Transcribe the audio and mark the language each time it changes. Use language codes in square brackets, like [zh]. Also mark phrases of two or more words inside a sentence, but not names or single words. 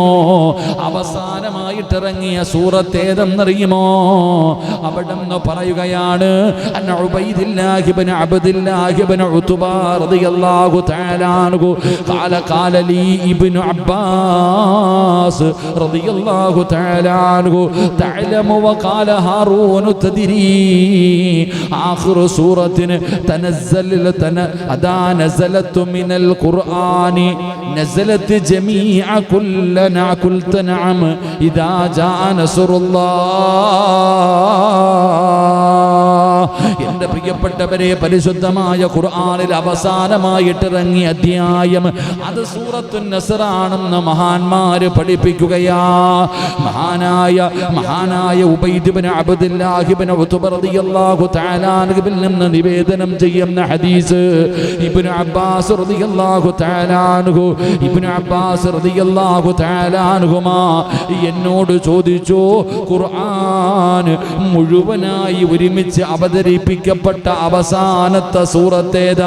[ml] അവസാനമായിട്ടിറങ്ങിയ സൂറത്ത് ഏതെന്നറിയുമോ? അവിടെ നിന്ന് പറയുകയാണ്, [ar] عن عبيد الله بن عبد الله بن عتبة رضي الله تعالى عنه قال لي ابن عباس رضي الله تعالى عنه تعلم وقال هارون تدري آخر سورة نزلت من القرآن نزلت جميع كلنا قلت نعم إذا جاء نصر الله. [ml] എന്റെ പ്രിയപ്പെട്ടവരെ, പരിശുദ്ധമായ ഖുർആനിൽ അവസാനമായിട്ടിറങ്ങിയ അധ്യായം അത് സൂറത്തുൻ നസ്ർ ആണെന്ന് മഹാന്മാര് പഠിപ്പിക്കുകയാ. മഹാനായ ഉബൈദ് ഇബ്നു അബ്ദില്ലാഹി ഇബ്നു ഉത്ബ [ar] رضي الله تعالى [ml] അൻഹുവിൽ നിന്ന് നിവേദനം ചെയ്യുന്ന ഹദീസ് ഇബ്നു അബ്ബാസ് [ar] رضي الله تعالى عنه عنهما [ml] എന്നോട് ചോദിച്ചു, ഖുർആൻ മുഴുവനായി ഒരുമിച്ച് അവതരിപ്പിക്കപ്പെട്ട അവസാനത്തെ സൂറത്തേതാ?